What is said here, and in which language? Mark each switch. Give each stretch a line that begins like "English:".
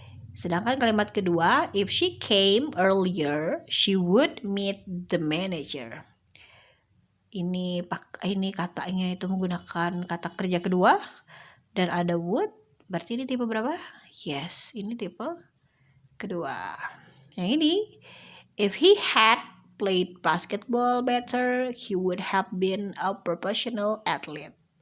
Indonesian: Sedangkan kalimat kedua,
English: if she came earlier, she would meet the manager.
Indonesian: Ini katanya itu menggunakan kata kerja kedua dan ada would. Berarti ini tipe berapa? Yes, ini tipe kedua. Yang ini,
English: if he had played basketball better, he would have been a professional athlete.